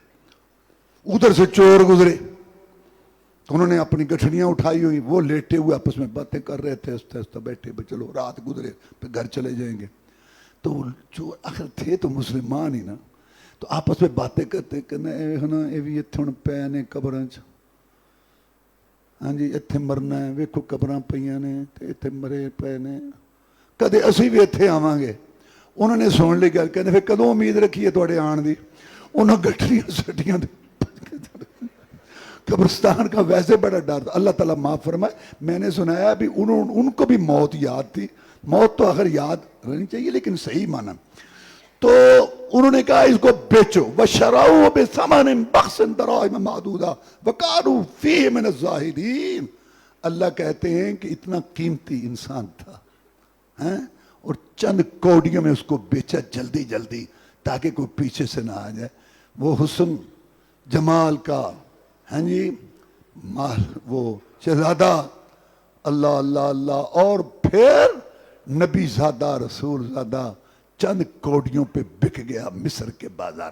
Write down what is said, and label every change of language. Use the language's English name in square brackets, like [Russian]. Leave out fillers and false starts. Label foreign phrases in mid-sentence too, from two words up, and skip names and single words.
[Urdu] ادھر سے چور گزرے, تو انہوں نے اپنی گٹھڑیاں اٹھائی ہوئی, وہ لیٹے ہوئے آپس میں باتیں کر رہے تھے, ہنستے ہنستے بیٹھے, چلو رات گزرے پھر گھر چلے جائیں گے. تو چور آخر تھے تو مسلمان ہی نا, تو آپس میں باتیں کرتے کہ یہ بھی [Punjabi] اتنے ہوں پے نے قبراں چ, ہاں جی اتنے مرنا ہے, ویکھو قبراں پئیاں نے اتنے مرے پے نے, کدے اسی بھی اتنے آواں گے. [Urdu] انہوں نے سن لی [Punjabi] گل, کہتے پھر کدوں امید رکھی ہے تھوڑے آن دی. انہوں گٹھڑیاں سٹیاں [Urdu] قبرستان کا ویسے بڑا ڈر تھا. اللہ تعالیٰ معاف فرمائے. میں نے سنایا بھی ان کو بھی موت یاد تھی. موت تو اگر یاد رہنی چاہیے لیکن صحیح معنی. تو انہوں نے کہا اس کو بیچو. [Arabic] وَشَرَوْا بِثَمَنٍ بَخْسٍ دَرَاهِمَ مَعْدُودَةٍ وَكَانُوا فِيهِ مِنَ الزَّاهِدِينَ. [Urdu] اللہ کہتے ہیں کہ اتنا قیمتی انسان تھا اور چند کوڑیوں میں اس کو بیچا جلدی جلدی تاکہ کوئی پیچھے سے نہ آ جائے. وہ حسن جمال کا جی مال وہ شہزادہ اللہ اللہ اللہ اور پھر نبی زادہ رسول زادہ چند کوڑیوں پہ بک گیا مصر کے بازار.